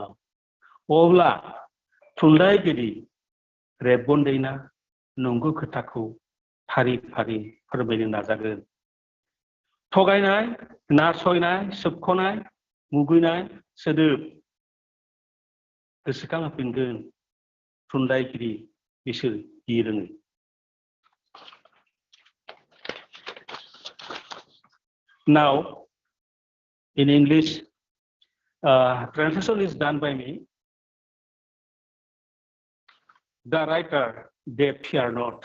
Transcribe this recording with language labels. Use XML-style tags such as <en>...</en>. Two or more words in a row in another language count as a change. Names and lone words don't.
<brx>अब्ला थुनलाइगिरि रेबगन्दैना नंगौ खोथाखौ फारि फारि फोरमायनो नाजागोन थगायनाय नासयनाय सोबख'नाय मुगैनाय सोदोब गोसोखांहोफिनगोन थुनलाइगिरि बिसोर गिरोङै</brx> <en>Now, in English, translation is done by me. The writer, they fear not.</en>